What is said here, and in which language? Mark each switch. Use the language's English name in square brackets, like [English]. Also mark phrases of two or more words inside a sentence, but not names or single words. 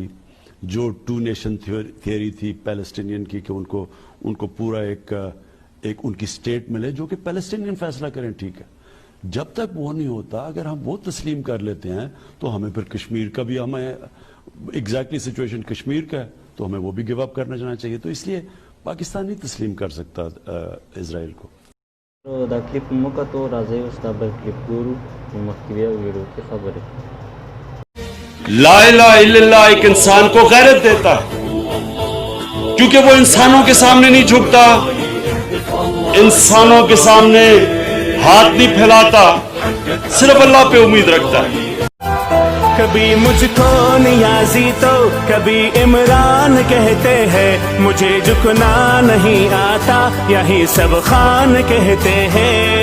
[Urdu] جو [English] two nation theory [Urdu] تھی پیلسٹینین کی کہ ان کو پورا ایک ان کی سٹیٹ ملے جو کہ پیلسٹینین فیصلہ کریں، ٹھیک ہے. جب تک وہ نہیں ہوتا، اگر ہم وہ تسلیم کر لیتے ہیں تو ہمیں پھر کشمیر کا بھی، ہمیں [English] exactly situation [Urdu] کشمیر کا ہے تو ہمیں وہ بھی [English] give up [Urdu] کرنا جانا چاہیے. تو اس لیے پاکستان نہیں تسلیم کر سکتا اسرائیل کو. [Pashto] دا کلپ مو کتو، راځئ اوس دا بل کلپ ګورو. مخکې بیا ویډیو کې خبرې. [Arabic] لا الہ الا اللہ [Urdu] ایک انسان کو غیرت دیتا ہے، کیونکہ وہ انسانوں کے سامنے نہیں جھکتا، انسانوں کے سامنے ہاتھ نہیں پھیلاتا، صرف اللہ پہ امید رکھتا ہے. کبھی مجھ کو نیازی تو کبھی عمران کہتے ہیں، مجھے جھکنا نہیں آتا یہی سب خان کہتے ہیں.